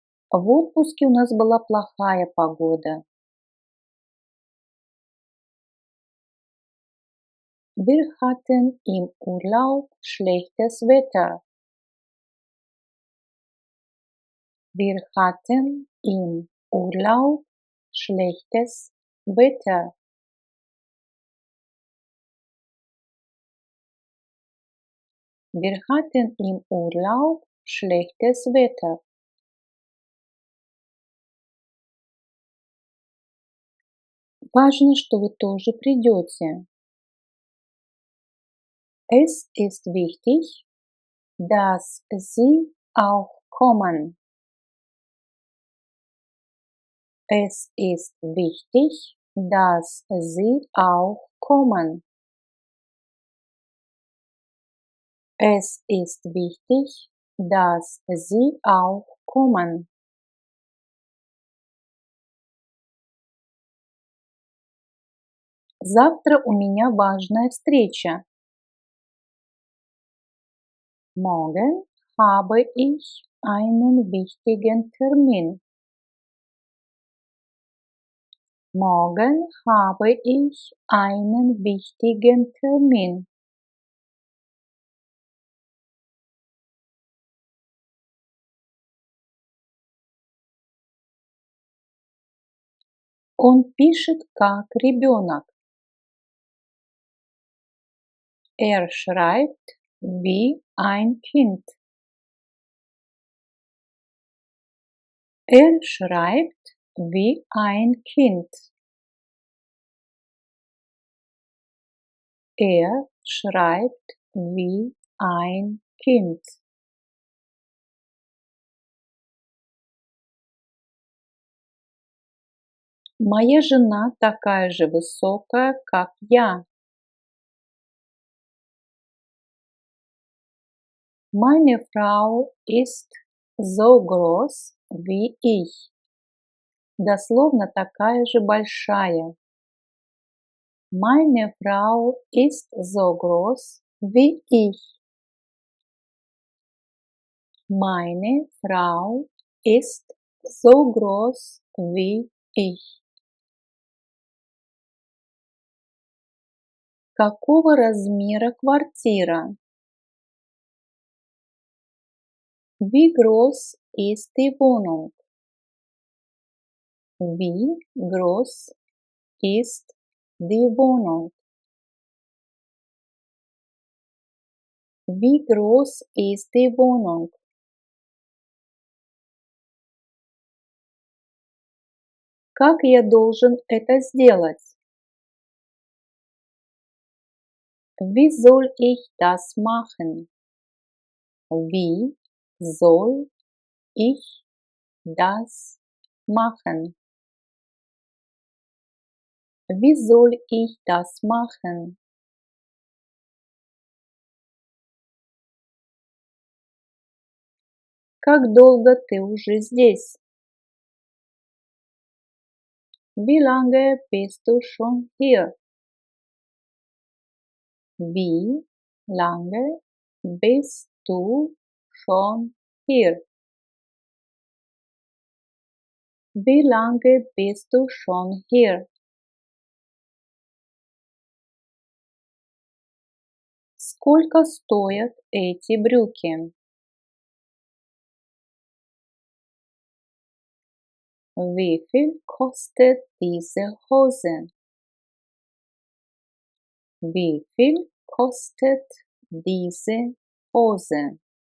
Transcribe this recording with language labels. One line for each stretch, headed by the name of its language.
Russian: В отпуске у нас была плохая погода.
German: Wir hatten im Urlaub schlechtes Wetter. Wir hatten im Urlaub schlechtes Wetter. Wir hatten im Urlaub schlechtes Wetter.
Russian: Важно, что вы тоже придете.
German: Es ist wichtig, dass Sie auch kommen. Es ist wichtig, dass Sie auch kommen. Es ist wichtig, dass Sie auch kommen.
Russian: Завтра у меня важная встреча.
German: Morgen habe ich einen wichtigen Termin. Morgen habe ich einen wichtigen Termin.
Russian: Он пишет как ребенок.
German: Er schreibt wie ein Kind. Er schreibt wie ein Kind. Er schreibt wie ein Kind.
Russian: Моя жена такая же высокая, как я.
German: Meine Frau ist so groß wie ich.
Russian: Дословно такая же большая.
German: Meine Frau ist so groß wie ich. Meine Frau ist so groß wie ich.
Russian: Какого размера квартира?
German: Wie groß ist die Wohnung? Wie groß ist die Wohnung? Wie groß ist die Wohnung?
Russian: Как я должен это сделать?
German: Wie soll ich das machen? Wie soll ich das machen? Wie soll ich das machen?
Russian: Как долго ты уже здесь?
German: Wie lange bist du schon hier? Wie lange bist du schon hier? Wie lange bist du schon hier?
Russian: Сколько стоят эти брюки?
German: Wie viel kostet diese Hose? Wie viel kostet diese Hose?